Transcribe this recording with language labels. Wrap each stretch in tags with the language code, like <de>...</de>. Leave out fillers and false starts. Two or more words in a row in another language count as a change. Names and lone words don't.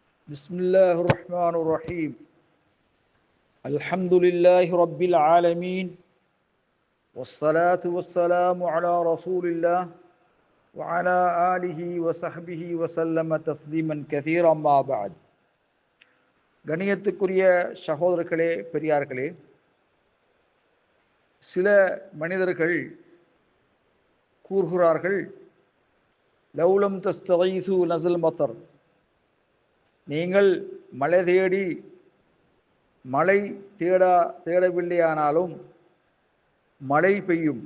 <ar>بسم الله الرحمن الرحيم. الحمد لله رب العالمين، والصلاة والسلام على رسول الله وعلى آله وصحبه وسلم تسليما كثيرا ما بعد.</ar> <ta>கணியத்துக்குரிய சகோதரர்களே, பெரியார்களே, சில மனிதர்கள் கூறுகிறார்கள்,</ta> <ar>لو لم تستغيثوا نزل مطر,</ar> <ta>நீங்கள் மழை தேடி மழை தேடவில்லையானாலும் மழை பெய்யும்.</ta>